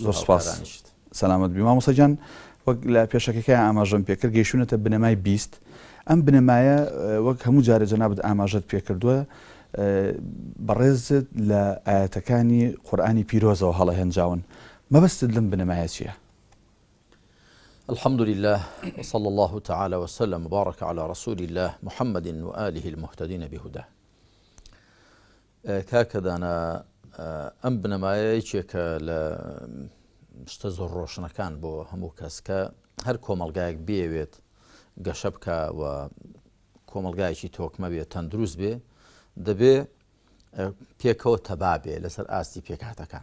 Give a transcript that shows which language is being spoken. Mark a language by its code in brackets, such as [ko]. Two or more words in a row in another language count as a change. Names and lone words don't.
[ckb] سوپاس سەلامەت بی. مامۆستا جان وەک لە پێشەکەکەی ئاماژەم پێکرد گەیشتوونەتە بنەمای 20 ئەم بنەمایە وەک هەموو جارە جەنابەت ئاماژەت پێکردووە بەڕێزت لە ئاەتەکانی قورئانی پیرۆزەوە هەڵە هێنجاون مەبەستت لەم بنەمایە چییە؟ [ar] الحمد لله وصلى الله تعالى وسلم وبارك على رسول الله محمد وآله المهتدين بهداه. [ckb] کاکەدانا ئەم بنەمایەیەکێکە لە شتە زۆر ڕۆشنەکان بۆ هەموو کەس کە هەر کۆمەلگایەک بێوێت گەشە بکە و کۆمەلگایەکی تۆکمە بێت تەندروست بێ دەبێ پێکەوە تەبا بێ لەسەر ئاستی پێکهاتەکان.